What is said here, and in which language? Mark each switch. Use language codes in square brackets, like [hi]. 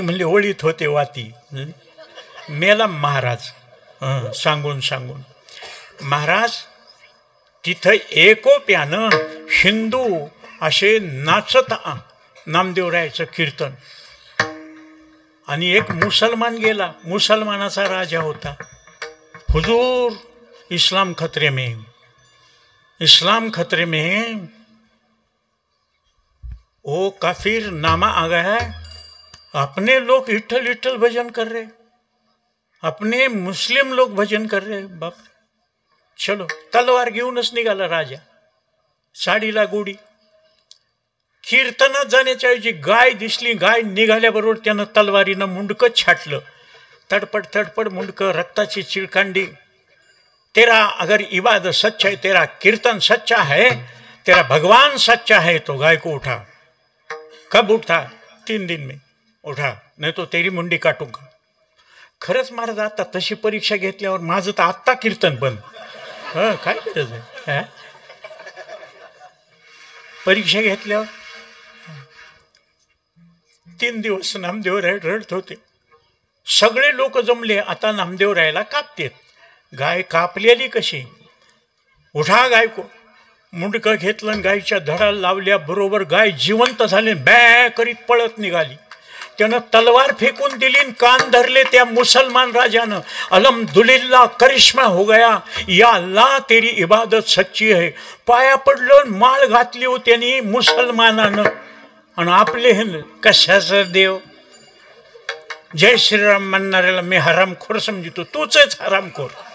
[mr] म्हणले होळीत होते वाती. मेला महाराज सांगून सांगून. महाराज तिथं एकोप्यानं हिंदू असे नाचत नामदेवरायाचं कीर्तन. आणि एक मुसलमान गेला, मुसलमानाचा राजा होता. [hi] हुजूर इस्लाम खतरे में, इस्लाम खतरे में, ओ काफिर नामा आ गया है. अपने लोग विठ्ठल विठ्ठल भजन कर रहे, अपने मुस्लिम लोग भजन कर रहे. बाप, चलो. [mr] तलवार घेऊनच निघाला राजा, साडीला गोडी. कीर्तनात जाण्याच्या ऐवजी गाय दिसली, गाय निघाल्याबरोबर त्यानं तलवारीनं मुंडकं छाटलं. तडपड तडपड मुंडकं, रक्ताची चिळकांडी. [hi] तेरा अगर इबादत सच्चा है, तेरा कीर्तन सच्चा है, तेरा भगवान सच्चा है, तो गाय को उठा. कब उठा? 3 दिन में उठा, [mr] नाही तो [hi] तेरी मुंडी काटूंगा. [mr] खरंच महाराज, आता तशी परीक्षा घेतल्यावर माझं तर आत्ता कीर्तन बंद. काय गरज आहे? परीक्षा घेतल्यावर 3 दिवस नामदेवराय रडत होते. सगळे लोक जमले, आता नामदेवरायला कापतेत. गाय कापलेली कशी? [hi] उठा गाय को. [mr] मुंडकं घेतलं आणि गायच्या धडाला लावल्याबरोबर गाय जिवंत झाली, बॅ करीत पळत निघाली. त्यानं तलवार फेकून दिली, कान धरले त्या मुसलमान राजानं. [hi] अल्हम्दुलिल्लाह, करिश्मा हो गया, या अल्लाह तेरी इबादत सच्ची है. [mr] पाया पडलं, माळ घातली हो त्यांनी मुसलमानानं. आणि आपले कशाचं देव? जय श्रीराम म्हणणाऱ्याला मी हरामखोर समजतो, तूच हरामखोर.